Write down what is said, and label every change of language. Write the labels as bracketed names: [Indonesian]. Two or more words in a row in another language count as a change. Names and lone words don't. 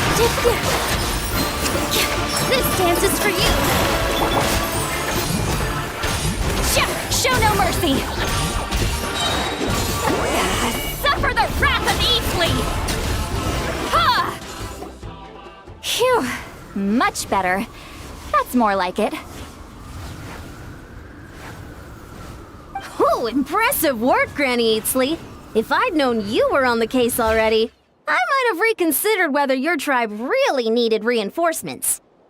[English] This dance is for you! Show no mercy! Suffer the wrath of Easley! Ha! Phew, much better. That's more like it. Ooh, impressive work, Granny Eatsley. If I'd known you were on the case already, I might have reconsidered whether your tribe really needed reinforcements.